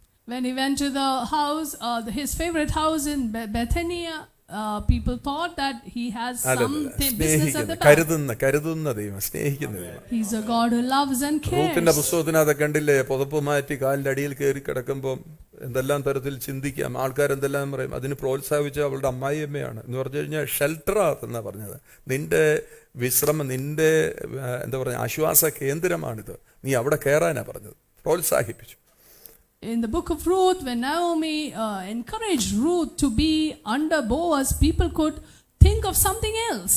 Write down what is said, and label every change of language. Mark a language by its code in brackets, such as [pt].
[en] When he went to the house, his favorite house in Bethany, people thought that he has some business at the back. [ml] കരുതുന്ന ദൈവം, സ്നേഹിക്കുന്ന ദൈവം. [en] He's a God who loves and cares. [ml] റൂത്തിന്റെ പുസ്തകത്തിനകത്ത് കണ്ടില്ലേ, പുതപ്പ് മാറ്റി കാലിന്റെ അടിയിൽ കയറി കിടക്കുമ്പോൾ എന്തെല്ലാം തരത്തിൽ ചിന്തിക്കാം, ആൾക്കാരെന്തെല്ലാം പറയും. അതിന് പ്രോത്സാഹിപ്പിച്ച അവളുടെ അമ്മായിയമ്മയാണ്. എന്ന് പറഞ്ഞു കഴിഞ്ഞാൽ ഷെൽട്ടറാണെന്നാ പറഞ്ഞത്. നിന്റെ വിശ്രമം, നിന്റെ എന്താ പറയുക, ആശ്വാസ കേന്ദ്രമാണിത്, നീ അവിടെ കയറാനാ പറഞ്ഞത്, പ്രോത്സാഹിപ്പിച്ചു. [en] In the book of Ruth, when Naomi encouraged Ruth to be under Boaz, people could think of something else.